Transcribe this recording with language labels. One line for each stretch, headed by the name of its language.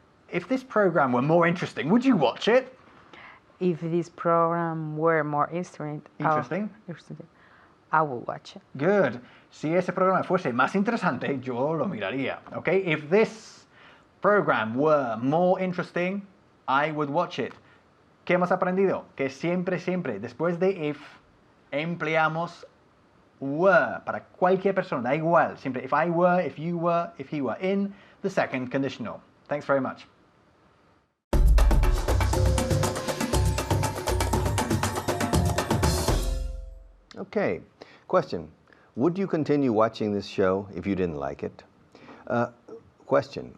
English: If this program were more interesting, would you watch it? If this program were more interesting, I would watch it. Good.
Spanish: Si ese programa fuese más interesante, yo lo miraría.
English: Okay? If this program were more interesting, I would watch it.
Spanish: ¿Qué hemos aprendido? Que siempre, después de if, empleamos were para cualquier persona, da igual.
English: Siempre if I were, if you were, if he were in the second conditional. Thanks very much. Okay, question. Would you continue watching this show if you didn't like it? Question.